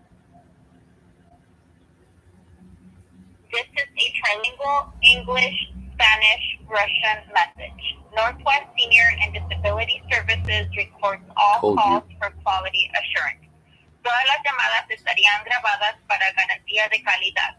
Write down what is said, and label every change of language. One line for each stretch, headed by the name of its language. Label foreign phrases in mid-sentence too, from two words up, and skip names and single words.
English: This is a trilingual English Russian message. Northwest Senior and Disability Services records all Told calls you. for quality assurance.
Spanish: Todas las llamadas estarían grabadas para garantía de calidad.